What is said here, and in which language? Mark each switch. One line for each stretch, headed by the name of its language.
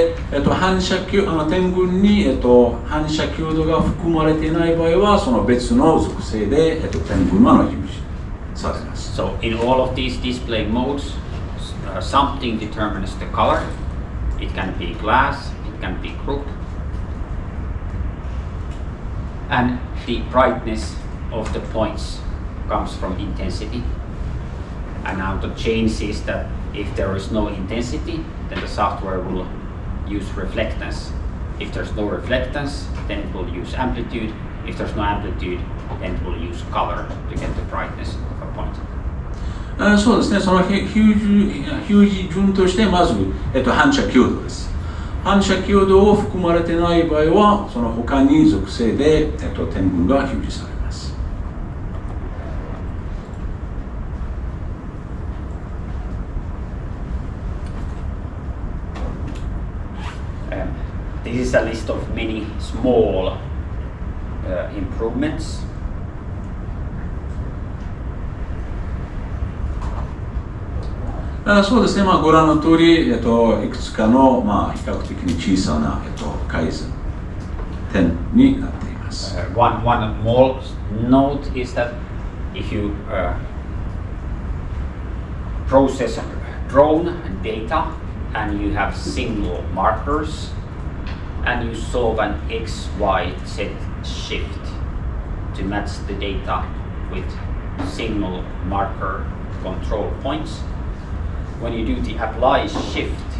Japanese: で、反射点群に、反射強度が含まれていない場合はその別の属性で、点群は表示されます。
English: So in all of these display modes, something determines the color. It can be glass, it can be group, and the brightness of the points comes from intensity. And now the change is that if there is no intensity, then the software will use reflectance. If there's no reflectance, then it will use amplitude. If there's no amplitude, then it will use color to get the brightness of a point.
Japanese: そうですね、その表示順としてまず、反射強度です。反射強度を含まれていない場合はその他に属性で、点群が表示されます。
English: This is a list of many small improvements.
Japanese: そうですね、ご覧の通り、いくつかの、比較的に小さな、改善点になっています。
English: One more note is that if you process drone data and you have single markers and you solve an XYZ shift to match the data with single marker control points, when you do the apply shift,